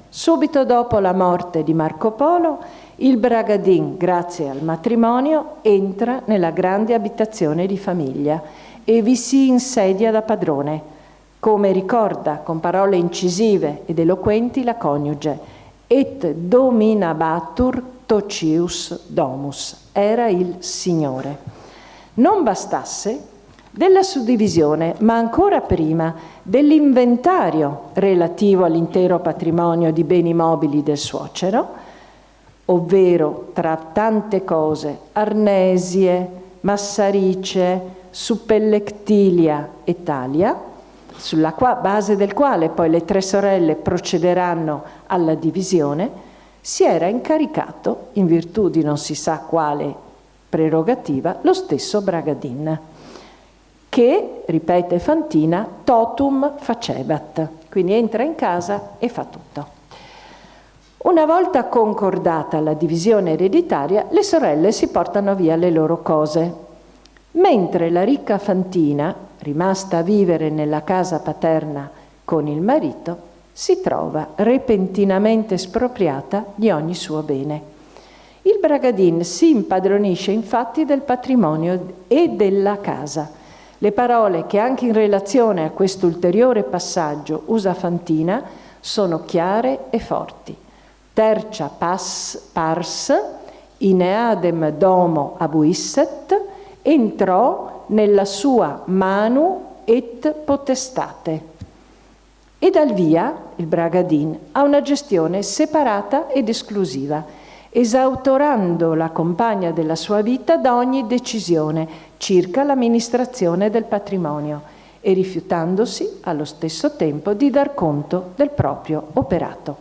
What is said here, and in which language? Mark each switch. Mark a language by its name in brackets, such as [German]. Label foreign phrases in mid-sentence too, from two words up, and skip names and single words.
[Italian] Subito dopo la morte di Marco Polo, il Bragadin, grazie al matrimonio, entra nella grande abitazione di famiglia e vi si insedia da padrone, come ricorda con parole incisive ed eloquenti la coniuge, [Latin] et dominabatur tocius domus, [Italian] era il Signore. Non bastasse, della suddivisione, ma ancora prima dell'inventario relativo all'intero patrimonio di beni mobili del suocero, ovvero tra tante cose arnesie, massaricie, [Latin] suppellectilia e talia, [Italian] sulla base del quale poi le tre sorelle procederanno alla divisione, si era incaricato, in virtù di non si sa quale prerogativa, lo stesso Bragadin, che, ripete Fantina, [Latin] totum facebat, [Italian] quindi entra in casa e fa tutto. Una volta concordata la divisione ereditaria, le sorelle si portano via le loro cose, mentre la ricca Fantina, rimasta a vivere nella casa paterna con il marito, si trova repentinamente espropriata di ogni suo bene. Il Bragadin si impadronisce infatti del patrimonio e della casa. Le parole che anche in relazione a questo ulteriore passaggio usa Fantina sono chiare e forti. [Latin] Tercia pars, in eadem domo abuisset, [Italian] entrò nella sua [Latin] manu et potestate. [Italian] E dal via il Bragadin ha una gestione separata ed esclusiva, esautorando la compagna della sua vita da ogni decisione circa l'amministrazione del patrimonio e rifiutandosi allo stesso tempo di dar conto del proprio operato.